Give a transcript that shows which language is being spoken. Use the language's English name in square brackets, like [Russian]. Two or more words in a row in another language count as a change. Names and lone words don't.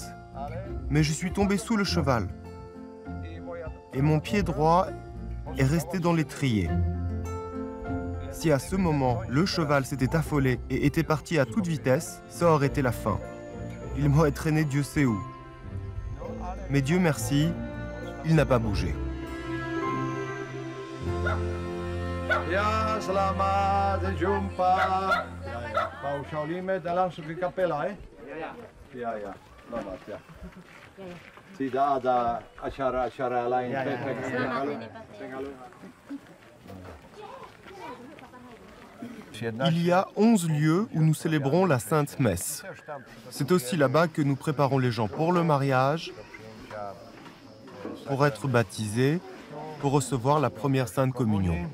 [French] Mais je suis tombé sous le cheval. Et mon pied droit est resté dans l'étrier. Si à ce moment, le cheval s'était affolé et était parti à toute vitesse, ça aurait été la fin. Il m'aurait traîné Dieu sait où. Mais Dieu merci, il n'a pas bougé. [Indonesian] Ja, selamat jumpa. Mau Shaolime dan langsung ke kapela, Ya, selamat ya. Tidak ada acara-acara lain. [French] Il y a 11 lieux où nous célébrons la Sainte Messe. C'est aussi là-bas que nous préparons les gens pour le mariage, pour être baptisés, pour recevoir la première Sainte Communion.